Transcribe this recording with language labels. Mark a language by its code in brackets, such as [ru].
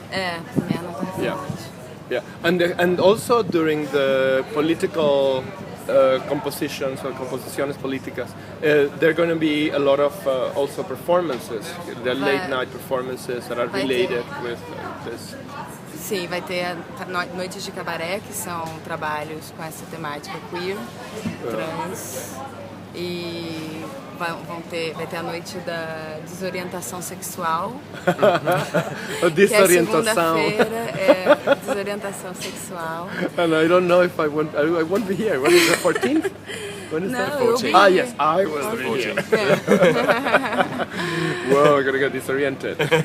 [pt] Premiere no Parque Lage. [en] Yeah, and also during the political compositions or [es] composiciones políticas, [en] there are going to be a lot of also performances, the late night performances that are related with this. [pt] Sim, vai ter noites de cabaré, que são trabalhos com essa temática queer, trans, e vai ter a noite da desorientação sexual. Desorientação. Que é segunda-feira, desorientação sexual. [en] And I don't know if I won't be here. When is the 14th? When is that? 14th. Ah, yes, I will be here. Whoa, I'm gonna get disoriented.